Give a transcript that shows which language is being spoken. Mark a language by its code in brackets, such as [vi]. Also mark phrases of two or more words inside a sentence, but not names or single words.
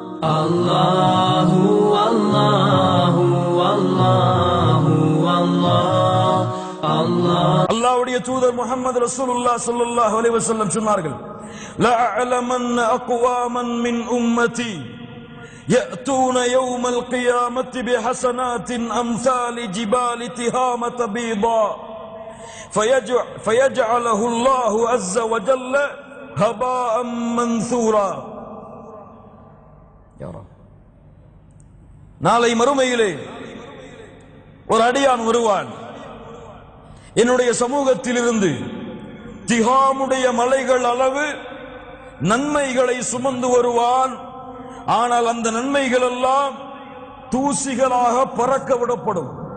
[ar] Allahu Allahu Allahu Allah Allah. [ta] அல்லாஹ்வுடைய தூதர் முஹம்மது ரசூலுல்லாஹ் [ar] صلى الله عليه وسلم சொன்னார்கள், لأعلمن أقواما من أمتي يأتون يوم القيامة بحسنات أمثال جبال تهامة بيضاء فيجعله الله عز وجل هباء منثورا. يا رب [ta] நாளை மறுமையிலே ஒரு அடியான் வருவான், என்னுடைய சமூகத்திலிருந்து திஹாமுடைய மலைகள் அளவு நன்மைகளை சுமந்து வருவான். ஆனால் அந்த நன்மைகள் எல்லாம் தூசிகளாக பறக்க விடப்படும்.